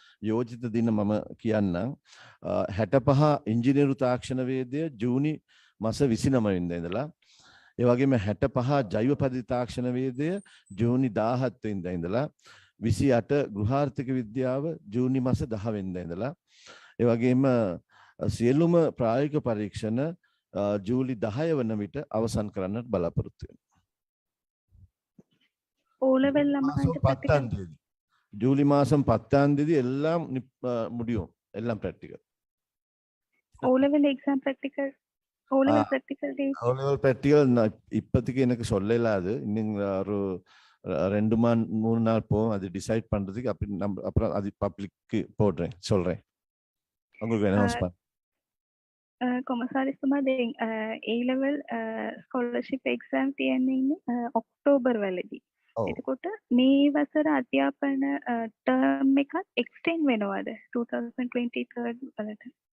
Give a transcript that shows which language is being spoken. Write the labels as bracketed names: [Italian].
[Sinhala] යෝජිත දින මම කියන්නම්. 65 ඉංජිනේරු තාක්ෂණ වේදය ජූනි මාස 29 වෙනිදා ඉඳලා, ඒ වගේම 65 ජෛව පද්ධති තාක්ෂණ වේදය ජූනි 17 වෙනිදා ඉඳලා, 28 ගෘහාර්ථික විද්‍යාව ජූනි මාස 10 වෙනිදා ඉඳලා, ඒ වගේම සියලුම ප්‍රායෝගික පරීක්ෂණ ජූලි 10 වන විට අවසන් කරන්නට බලාපොරොත්තු වෙනවා. O level ළමයින්ට ප්‍රැක්ටිකල් [Tamil] ஜூலை மாதம் 10ஆம் தேதி எல்லாம் முடியும், எல்லாம் practical. [English] O level exam practical O level practical day [Tamil] O level practical இப்போதைக்கு எனக்கு சொல்லலாது. இன்னும் ஒரு 2 3 நாள் போகும் அது டிசைட் பண்றதுக்கு. அப்படி நம்ம அப்புறம் அது பப்ளிக்கு போடுறேன் சொல்றேன். உங்களுக்கு அனௌன்ஸ் பண்ண. [Sinhala] කොමසාරිස්තුමා දැන් A level ස්කෝලර්ෂිප් එක්සෑම් තියෙන්නේ ඔක්තෝබර් වලදී. ඔව්. එතකොට මේ වසර අධ්‍යාපන ටර්ම් එකත් එක්ස්ටෙන්ඩ් වෙනවද 2023 වලට?